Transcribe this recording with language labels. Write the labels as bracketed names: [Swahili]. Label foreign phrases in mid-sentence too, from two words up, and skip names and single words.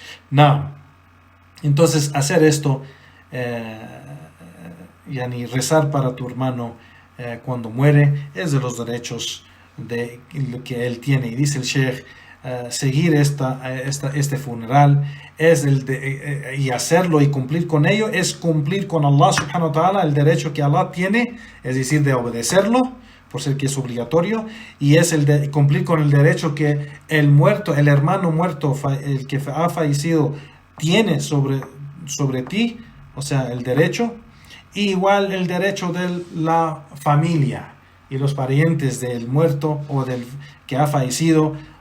[Spanish] Entonces hacer esto, rezar para tu hermano cuando muere, es de los derechos que él tiene. Y dice el Sheikh, seguir este funeral y hacerlo y cumplir con ello es cumplir con [Arabic] الله سبحانه وتعالى [Spanish] el derecho que Allah tiene, es decir, de obedecerlo, por ser que es obligatorio, y es el de cumplir con el derecho que el hermano muerto, el que ha fallecido, tiene sobre ti, o sea, el derecho, y igual el derecho de la familia y los parientes del muerto o del que ha fallecido,